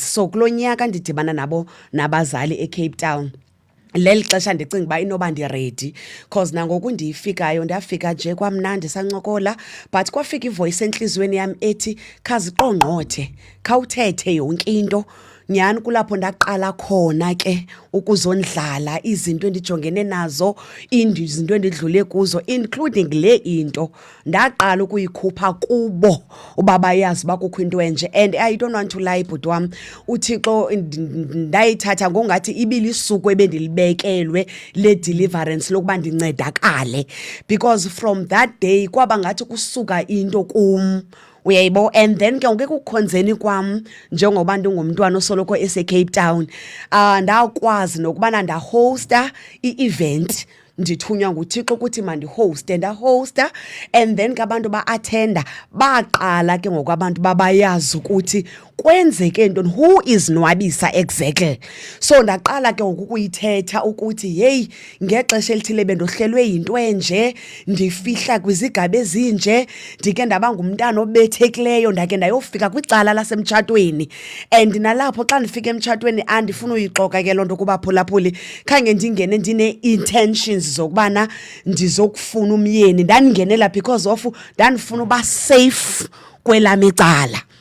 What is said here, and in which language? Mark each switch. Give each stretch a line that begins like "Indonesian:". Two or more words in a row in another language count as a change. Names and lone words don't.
Xhosa: So kulo nyaka ndidibana nabazali eCape Town leli xesha ndicinga uba inoba ndiredi cause nangoku ndiyifikayo ndafika nje kwamnandi sancokola but kwafika ivoice entliziyweni yam ethi khaziqongqothe khawuthethe yonke into. Nyhani kulapho ndaqala khona ke ukuzondlala izinto endijongene nazo izinto endidlule kuzo including le into ndaqala ukuyikhupha kubo uba bayazi uba kukho into enje.
English: And I don't want to lie
Xhosa: bhuti wam, uThixo ndayithatha ngongathi ibilisuku ebendilibekelwe le deliverance lokuba ndincedakale
English: because from that day
Xhosa: kwaba ngathi kusuka into kum uyayibo.
English: And then
Xhosa: ke ngoku ekukhonzeni kwam njengoba ndingumntwana osoloko eseCape Town ndakwazi nokubana ndahosta i-event ndithunywa nguThixo ukuthi mandihoste ndahosta
English: and then
Xhosa: ke abantu ba-athenda baqala ke ngoku abantu babayazi ukuthi kwenzeke ntoni,
English: who is Nwabisa exactly.
Xhosa: So ndaqala ke ngoku ukuyithetha ukuthi heyi ngexesha elithile bendohlelwe yinto enje ndifihla kwizigaba ezinje ndike ndaba ngumntana obethekileyo ndake ndayofika kwicala lasemtshatweni. And nalapho xa ndifika emtshatweni andifuna uyixoka ke loo nto kubaphulaphuli khange ndingene ndine-intentions zokubana ndizokufuna umyeni, ndandingenela
English: because of
Xhosa: ndandifuna uba safe kwelam icala.